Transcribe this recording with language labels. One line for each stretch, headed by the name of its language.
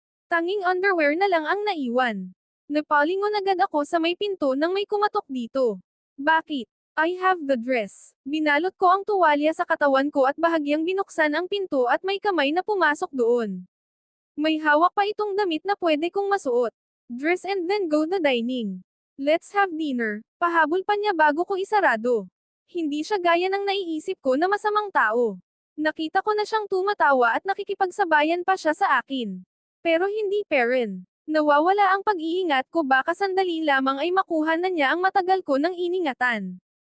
Filipino: Tanging underwear na lang ang naiwan. Napalingon agad ako sa may pinto nang may kumatok dito. Bakit?
English: I have the dress.
Filipino: Binalot ko ang tuwalya sa katawan ko at bahagyang binuksan ang pinto at may kamay na pumasok doon. May hawak pa itong damit na pwede kong masuot.
English: Dress and then go the dining. Let's have dinner.
Filipino: Pahabol pa niya bago ko isarado. Hindi siya gaya ng naiisip ko na masamang tao. Nakita ko na siyang tumatawa at nakikipagsabayan pa siya sa akin. Pero hindi Perrin. Nawawala ang pag-iingat ko baka sandali lamang ay makuha na niya ang matagal ko ng iningatan.